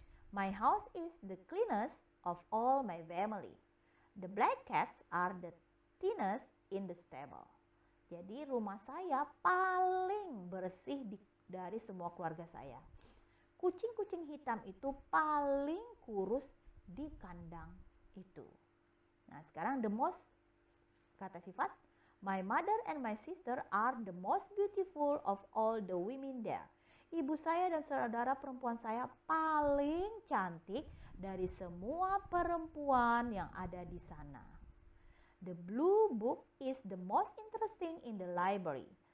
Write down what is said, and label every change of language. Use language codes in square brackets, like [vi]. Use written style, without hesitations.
[en] My house is the cleanest of all my family. The black cats are the thinnest in the stable. [id] Jadi rumah saya paling bersih dari semua keluarga saya. Kucing-kucing hitam itu paling kurus di kandang itu. Nah, sekarang the most kata sifat. [en] My mother and my sister are the most beautiful of all the women there. [id] Ibu saya dan saudara perempuan saya paling cantik dari semua perempuan yang ada di sana. [en] The blue book is the most interesting in the library.